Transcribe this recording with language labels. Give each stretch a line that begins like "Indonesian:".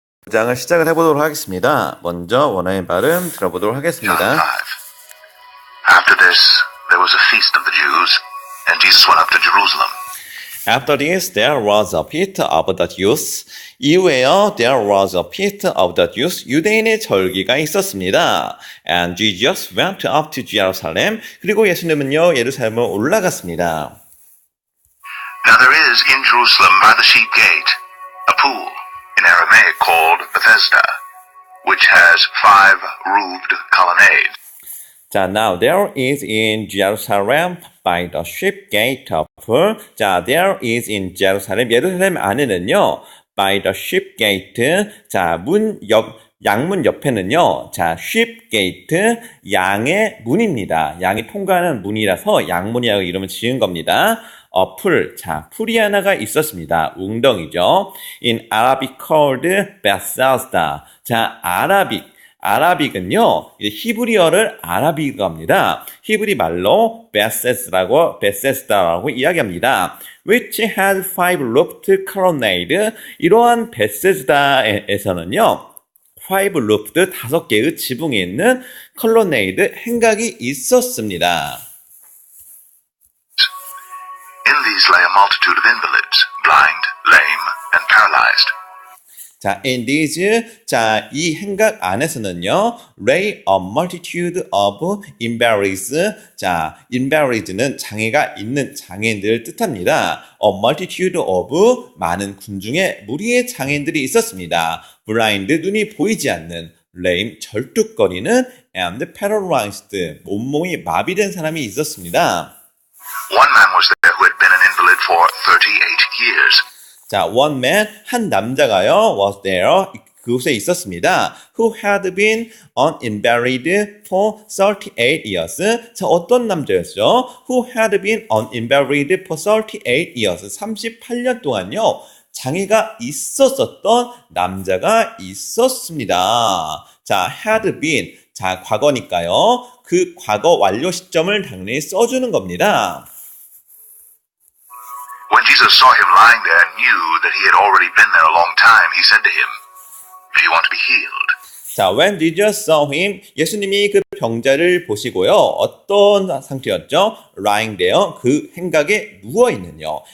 Korean: 장을 시작을 해보도록 하겠습니다. 먼저 원어의 발음 들어보도록
English: John
Korean: 하겠습니다. 5.
English: After this, there was a feast of the Jews, and Jesus went up to Jerusalem. After this, there was a feast of the Jews.
Korean: 이후에요,
English: there was a feast of the Jews.
Korean: 유대인의 절기가 있었습니다.
English: And Jesus went up to Jerusalem.
Korean: 그리고 예수님은요, 예루살렘을 올라갔습니다.
English: Now there is in Jerusalem by the sheep gate a pool, in Aramaic called Bethesda, which has 5 roofed colonnades. 자, now there is in Jerusalem by the sheep gate of 자, there is in Jerusalem
Korean: 예루살렘 안에는요
English: by the sheep gate 자,
Korean: 양문 옆에는요
English: 자, sheep gate
Korean: 양의 문입니다. 양이 통과하는 문이라서 양문이라고 이름을 지은 겁니다. 풀, 자, 풀이 하나가 있었습니다. 웅덩이죠.
English: In Arabic called Bethesda.
Korean: 자, 아라빅은요, 히브리어를 아라비가 합니다. 히브리 말로 베세스다라고 이야기합니다.
English: Which has 5 roofed colonnade.
Korean: 이러한 베세스다에서는요,
English: 5 roofed
Korean: 5개의 지붕이 있는 colonnade 행각이 있었습니다.
English: In these lay a multitude of invalids, blind, lame, and paralyzed. 자, in these, 자,
Korean: 이 행각 안에서는요,
English: lay a multitude of invalids.
Korean: 자, invalid는 장애가 있는 장애인들을 뜻합니다.
English: A multitude of
Korean: 많은 군중에 무리의 장애인들이 있었습니다.
English: blind,
Korean: 눈이 보이지 않는,
English: lame,
Korean: 절뚝거리는,
English: and paralyzed,
Korean: 온몸이 마비된 사람이 있었습니다.
English: One man was there who had been an invalid for 38 years.
Korean: 자,
English: one man,
Korean: 한 남자가요,
English: was there,
Korean: 그곳에 있었습니다.
English: Who had been an invalid for 38 years.
Korean: 자, 어떤 남자였죠?
English: Who had been an invalid for 38 years.
Korean: 38년 동안요, 장애가 있었던 남자가 있었습니다. 자, had been. 자, 과거니까요. 그 과거 완료 시점을 당연히 써주는 겁니다.
English: When Jesus saw him lying there and knew that he had already been there a long time, he said to him, "Do you want to be healed?"
Korean: 자,
English: when Jesus saw him,
Korean: 예수님이 그 병자를 보시고요. 어떤 상태였죠?
English: lying there,
Korean: 그 행각에 누워있는요.